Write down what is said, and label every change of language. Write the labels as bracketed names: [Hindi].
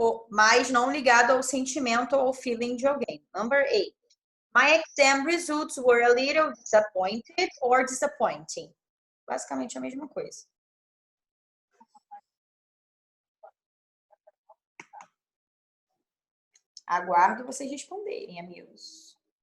[Portuguese] Mas não ligado ao sentimento ou ao feeling de alguém. [English] Number 8. My exam results were a little disappointed or disappointing. [Portuguese] Basicamente a mesma coisa. Aguardo vocês responderem, amigos.